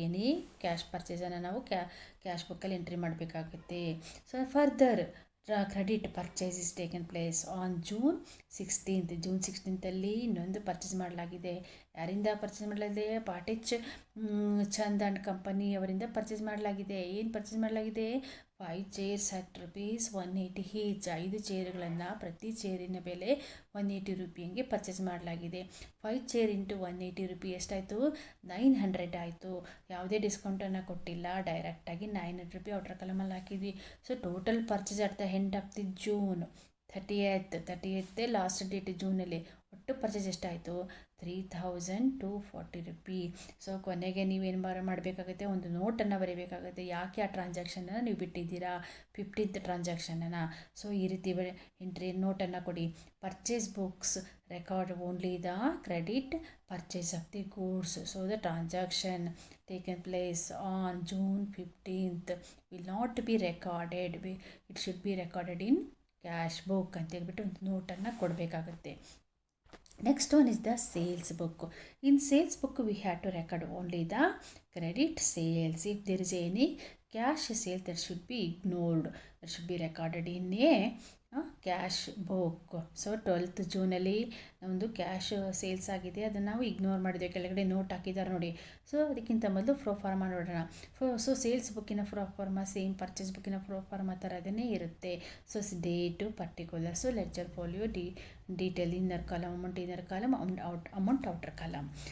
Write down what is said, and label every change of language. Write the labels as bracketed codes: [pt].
[kn] Any cash ಪರ್ಚೇಸನ್ನು ನಾವು cash ಬುಕ್ಕಲ್ಲಿ entry ಮಾಡಬೇಕಾಗುತ್ತೆ. [en] so further credit purchase is taken place on June 16th [kn] ಇನ್ನೊಂದು purchase ಮಾಡಲಾಗಿದೆ. ಯಾರಿಂದ ಪರ್ಚೇಸ್ ಮಾಡಲಾಗಿದೆ? ಪಾಟಿಚ್ ಚಂದ್ ಆ್ಯಂಡ್ ಕಂಪನಿ ಅವರಿಂದ ಪರ್ಚೇಸ್ ಮಾಡಲಾಗಿದೆ. ಏನು ಪರ್ಚೇಸ್ ಮಾಡಲಾಗಿದೆ? [en] 5 chairs at ₹180 each. [kn] 5 ಚೇರುಗಳನ್ನು ಪ್ರತಿ ಚೇರಿನ ಬೆಲೆ ₹180 ಹಂಗೆ ಪರ್ಚೇಸ್ ಮಾಡಲಾಗಿದೆ. 5 ಚೇರ್ × ₹180 ಎಷ್ಟಾಯಿತು? 900 ಆಯಿತು. ಯಾವುದೇ ಡಿಸ್ಕೌಂಟನ್ನು ಕೊಟ್ಟಿಲ್ಲ, ಡೈರೆಕ್ಟಾಗಿ ₹900 ಔಟರ್ ಕಾಲಮಲ್ಲಿ ಹಾಕಿದ್ವಿ. [en] so total purchase at the end of the June 30th last date [kn] ಜೂನಲ್ಲಿ. ಒಟ್ಟು ಪರ್ಚೇಸ್ ಎಷ್ಟಾಯಿತು? ₹3240. ಸೊ ಕೊನೆಗೆ ನೀವೇನು ಮಾಡಬೇಕಾಗುತ್ತೆ? ಒಂದು ನೋಟನ್ನು ಬರೀಬೇಕಾಗುತ್ತೆ. ಯಾಕೆ ಆ ಟ್ರಾನ್ಸಾಕ್ಷನನ್ನು ನೀವು ಬಿಟ್ಟಿದ್ದೀರಾ? 15th ಟ್ರಾನ್ಸಾಕ್ಷನನ್ನು. ಸೊ ಈ ರೀತಿ ಎಂಟ್ರಿ ನೋಟನ್ನು ಕೊಡಿ. [en] Purchase books record only the credit purchase of the goods. So the transaction taken place on June 15th will not be recorded. It should be recorded in cash book [kn] ಅಂತ ಹೇಳ್ಬಿಟ್ಟು ಒಂದು ನೋಟನ್ನು ಕೊಡಬೇಕಾಗುತ್ತೆ. [en] Next one is the sales book. In sales book we have to record only the credit sales. If there is any cash sale, that should be ignored. That should be recorded in a cash book. [kn] So 12th ಜೂನಲ್ಲಿ ನಮ್ಮದು cash sales ಆಗಿದೆ, ಅದನ್ನು ನಾವು ignore ಮಾಡಿದ್ವಿ. ಕೆಳಗಡೆ note ಹಾಕಿದ್ದಾರೆ ನೋಡಿ. So ಅದಕ್ಕಿಂತ ಮೊದಲು ಪ್ರೊಫಾರ್ಮಾ ನೋಡೋಣ. So sales ಬುಕ್ಕಿನ proforma same purchase ಬುಕ್ಕಿನ proforma ಥರದೇ ಇರುತ್ತೆ. So date particular. So ledger folio detail inner column, amount outer column.